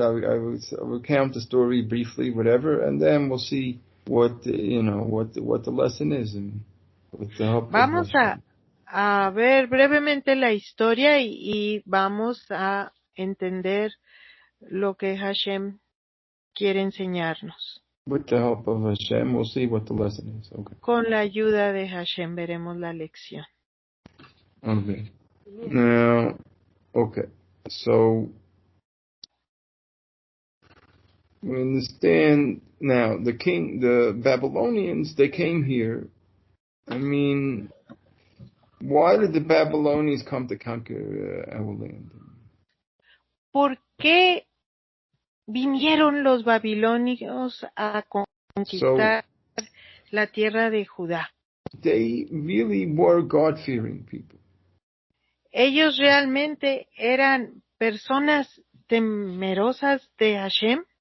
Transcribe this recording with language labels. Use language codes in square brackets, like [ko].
[en] I will recount the story briefly, whatever, and then we'll see what the lesson is, and with the help [es] Vamos a ver brevemente la historia y vamos a entender lo que Hashem quiere enseñarnos. [en] With the help of Hashem, we'll see what the lesson is. Okay. [es] Con la ayuda de Hashem veremos la lección. [en] Okay. Now, okay. So we understand now. The Babylonians, they came here. Why did the Babylonians come to conquer our land? [es] ¿Por qué vinieron los babilonios a conquistar la tierra de Judá? [en] They really were God-fearing people. [es] Ellos realmente eran personas temerosas de Hashem.